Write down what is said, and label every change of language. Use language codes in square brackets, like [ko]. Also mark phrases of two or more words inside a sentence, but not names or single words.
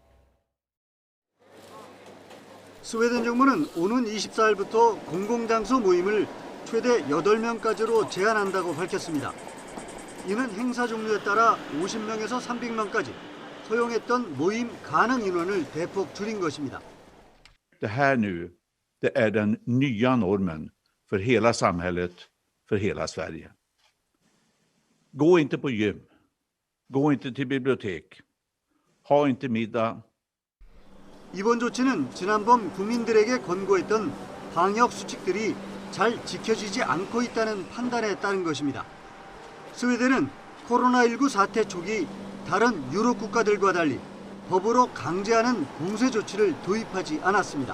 [ko] 스웨덴 정부는 오는 24일부터 공공장소 모임을 최대 8명까지로 제한한다고 밝혔습니다. 이는 행사 종류에 따라 50명에서 300명까지 허용했던 모임 가능 인원을 대폭 줄인 것입니다. [sv] Det här nu, det är den nya normen för hela samhället, för hela Sverige. Gå inte på gym, gå inte till bibliotek, ha inte middag. [ko] 이번 조치는 지난번 국민들에게 권고했던 방역 수칙들이 잘 지켜지지 않고 있다는 판단에 따른 것입니다. 스웨덴은 코로나19 사태 초기 다른 유럽 국가들과 달리 법으로 강제하는 봉쇄 조치를 도입하지 않았습니다.